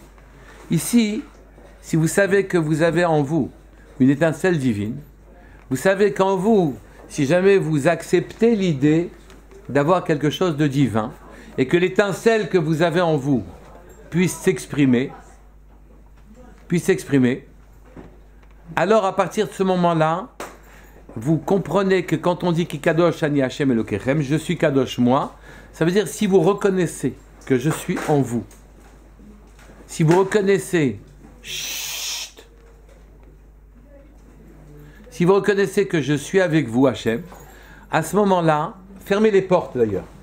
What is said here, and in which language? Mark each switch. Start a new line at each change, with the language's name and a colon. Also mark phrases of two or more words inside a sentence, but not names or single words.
French: Ici, si vous savez que vous avez en vous une étincelle divine, vous savez qu'en vous, si jamais vous acceptez l'idée d'avoir quelque chose de divin et que l'étincelle que vous avez en vous puisse s'exprimer, alors à partir de ce moment-là, vous comprenez que quand on dit
Hebrew: כי קדוש אני ה' אלוקיכם,
French: je suis kadosh moi, ça veut dire si vous reconnaissez que je suis en vous, si vous reconnaissez si vous reconnaissez que je suis avec vous Hashem, à ce moment-là, fermez les portes d'ailleurs.